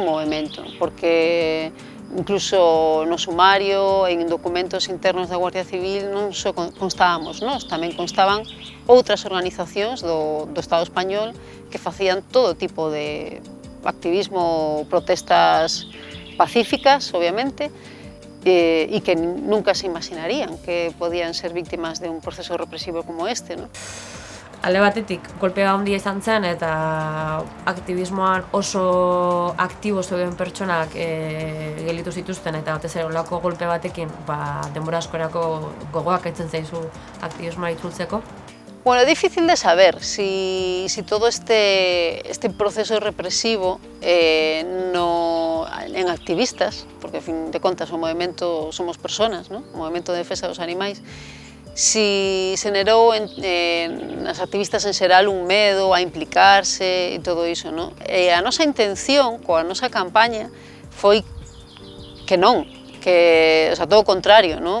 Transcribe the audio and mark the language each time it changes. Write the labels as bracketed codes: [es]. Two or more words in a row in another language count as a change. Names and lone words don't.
[gl] movimento, porque incluso no sumario, en documentos internos da Guardia Civil non só constábamos nós, tamén constaban outras organizacións do Estado español que facían todo tipo de activismo, protestas pacíficas, obviamente, e que nunca se imaginarían que podían ser víctimas de un proceso represivo como este, ¿no? [eu] Alde batetik, kolpea handia izan zen eta aktivismoan oso aktibo zeuden pertsonak gelditu zituzten eta batez ere olako golpe batekin denbora askorako gogoak aitzen zaizu aktivismoa itzultzeko. [es] Bueno, es difícil de saber si todo este proceso represivo en activistas, porque [gl] a fin de contas o movimento [es] somos personas, ¿no? [gl] O movimento de defensa dos animais, si se generou en as activistas en xeral un medo a implicarse e todo iso, ¿no? A nosa intención coa nosa campaña foi que non, que, o sea, todo o contrario, ¿no?